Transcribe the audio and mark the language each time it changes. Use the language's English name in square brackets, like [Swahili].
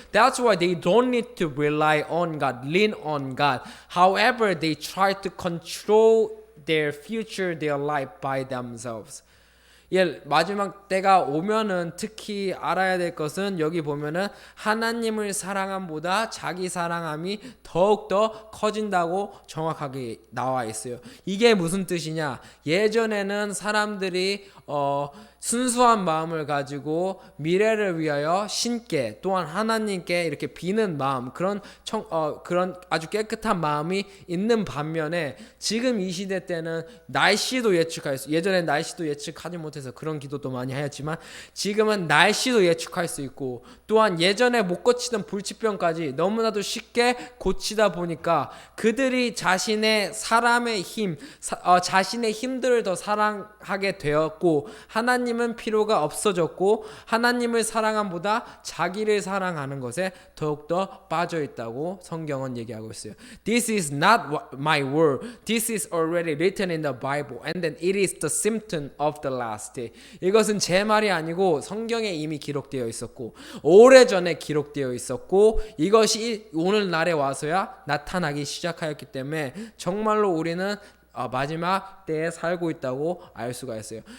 [English] That's why they don't need to rely on God, lean on God. However, they try to control their future, their life by themselves. [Korean] 마지막 때가 오면은 특히 알아야 될 것은 여기 보면은 하나님을 사랑함보다 자기 사랑함이 더욱더 커진다고 정확하게 나와 있어요. 이게 무슨 뜻이냐? 예전에는 사람들이 순수한 마음을 가지고 미래를 위하여 신께 또한 하나님께 이렇게 비는 마음 그런 아주 깨끗한 마음이 있는 반면에 지금 이 시대 때는 날씨도 예측할 수 예전에 날씨도 예측하지 못해서 그런 기도도 많이 하였지만 지금은 날씨도 예측할 수 있고 또한 예전에 못 고치던 불치병까지 너무나도 쉽게 고치다 보니까 그들이 자신의 사람의 힘 자신의 힘들을 더 사랑하게 되었고 하나님은 필요가 없어졌고 하나님을 사랑함보다 자기를 사랑하는 것에 더욱더 빠져 있다고 성경은 얘기하고 있어요. [English] This is not my word. This is already written in the Bible and then it is the symptom of the last day. [Korean] 이것은 제 말이 아니고 성경에 이미 기록되어 있었고 오래전에 기록되어 있었고 이것이 오늘날에 와서야 나타나기 시작하였기 때문에 정말로 우리는 마지막 때에 살고 있다고 알 수가 있어요.